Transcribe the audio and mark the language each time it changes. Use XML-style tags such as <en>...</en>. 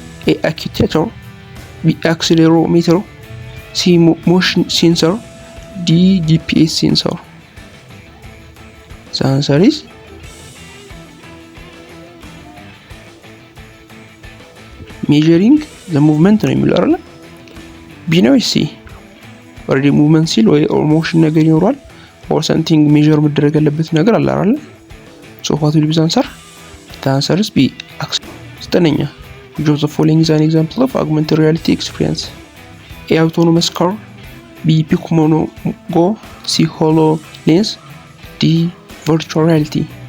<en>A. Actuator, B. Accelerometer, C. Motion sensor, D. GPS sensor. The answer is measuring the movement</en> <am>ነው የሚለው አይደል? B ነው C? ኦልሬዲ ሙቭመንት ሲል ወይ ኦር ሞሽን ነገር ይኖራል ኦር ሰምቲንግ ሜዠር መደረግ ያለበት ነገር አለ አይደል?</am> <en>ሶ what will be the answer? The answer is B.</en> <am>ዘጠነኛ</am> <en>Which of the following is an example of augmented reality experience? A. Autonomous car, B. Pokemon Go, C. HoloLens, D. Virtual reality.</en>